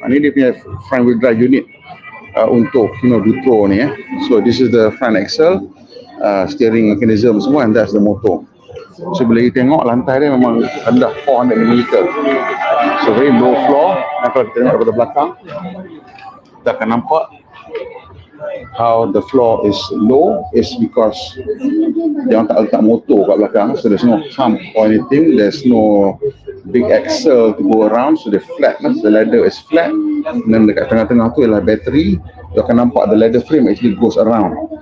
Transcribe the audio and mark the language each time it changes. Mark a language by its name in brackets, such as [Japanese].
[Malay] Ini dia punya front wheel drive unit untuk Dutro ni. [English] So this is the front axle, steering mechanism semua, and that's the motor. [Malay] So bila kita tengok lantai dia memang rendah 400 mm. [English] So very low floor. [Malay] Dan kalau kita tengok daripada belakang, kita akan nampak [English] how the floor is low is because [Malay] dia tak letak motor kat belakang. [English] So there's no hump or anything, there's no big axle to go around, so the flat, the ladder is flat. [Malay] Dan dekat tengah-tengah tu ialah battery. You akan nampak [English] the ladder frame actually goes around.